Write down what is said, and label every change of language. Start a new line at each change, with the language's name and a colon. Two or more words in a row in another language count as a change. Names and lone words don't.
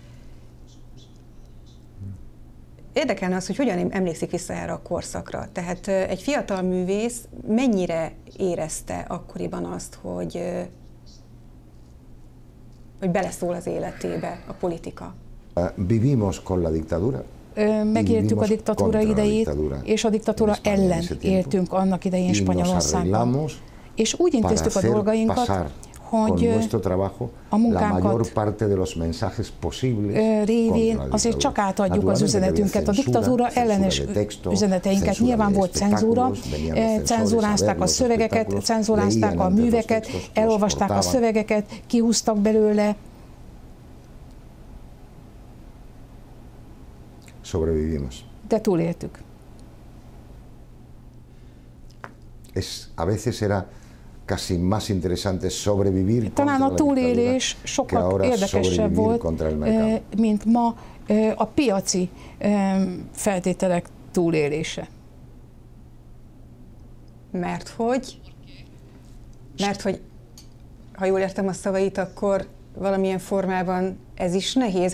Hungarian: Érdekelne az, hogy hogyan emlékszik vissza erre a korszakra. Tehát egy fiatal művész mennyire érezte akkoriban azt, hogy beleszól az életébe a politika?
Spanish: Vivimos con la dictadura.
Hungarian: Megéltük a diktatúra idejét, és a diktatúra ellen éltünk annak idején Spanyolországban. És úgy intéztük a dolgainkat, hogy a munkánkat révén azért csak átadjuk az üzenetünket, a diktatúra ellenes üzeneteinket. Nyilván volt cenzúra, cenzúrázták a szövegeket, cenzúrázták a műveket, elolvasták a szövegeket, kihúztak belőle.
Spanish: Sobrevivimos.
Hungarian: De túléltük.
Spanish: A veces era casi más interesante sobrevivir.
Hungarian: Talán a túlélés sokkal érdekesebb volt, mint ma a piaci feltételek túlélése. Mert hogy, ha jól értem a szavait, akkor valamilyen formában ez is nehéz.